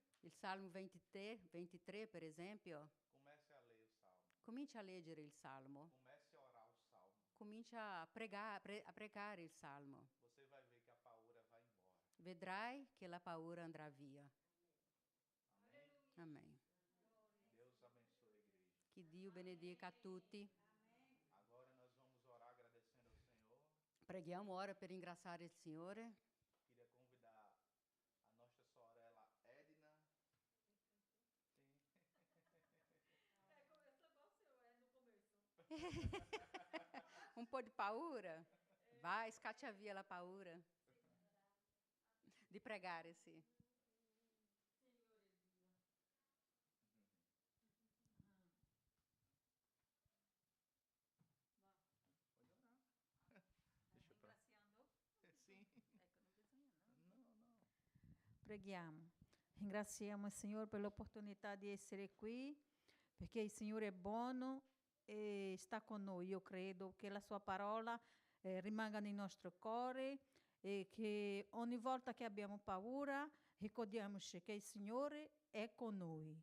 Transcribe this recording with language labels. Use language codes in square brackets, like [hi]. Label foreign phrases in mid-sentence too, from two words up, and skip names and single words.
[it] il Salmo 23 per esempio. [pt] Comece a ler o salmo. [it] Comincia a leggere il salmo, [pt] Comece a orar o salmo. [it] comincia a pregare il salmo. [pt] Você vai ver que a paura vai embora. [it] Vedrai che la paura andrà via. [pt] Amém? [it] Amen. [pt] Deus abençoe a igreja. [it] Che Dio benedica a tutti. [pt] Agora nós vamos orar agradecendo ao Senhor. [it] Preghiamo ora per ringraziare il Signore. [pt] Queria convidar a nossa sorella Edna. [it] Un po' di paura? Vai, scaccia via la paura. Di pregare, sì. [pt] Deixa pra... Sim. Não, não. [it] Preghiamo. Ringraziamo il Signore per l'opportunità di essere qui, perché il Signore è buono e sta con noi. Io credo che la sua parola rimanga nel nostro cuore e che ogni volta che abbiamo paura ricordiamoci che il Signore è con noi.